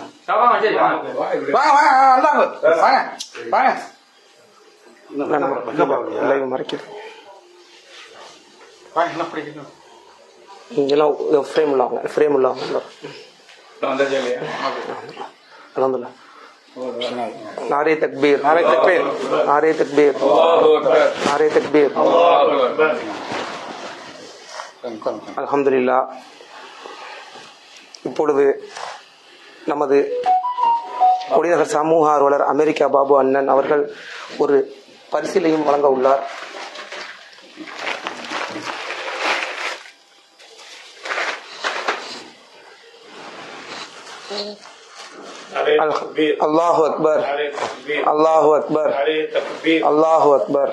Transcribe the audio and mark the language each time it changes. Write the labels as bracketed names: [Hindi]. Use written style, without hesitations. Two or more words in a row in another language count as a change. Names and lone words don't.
[Tamil] வாங்க வாங்க வாங்க வாங்க லைவ் மறைக்குது. வாங்க என்ன படிக்கணும் இங்கெல்லாம் ஃப்ரேம் உள்ளவங்க அல்ஹம்துலில்லாஹ். [Urdu] نعرہ تکبیر نعرہ تکبیر نعرہ تکبیر نعرہ تکبیر அல்ஹம்துலில்லாஹ். [Tamil] இப்பொழுது நமது கொடிநகர் சமூக ஆர்வலர் அமெரிக்கா பாபு அண்ணன் அவர்கள் ஒரு பரிசிலையும் வழங்க உள்ளார். [Arabic] الله أكبر الله أكبر الله أكبر.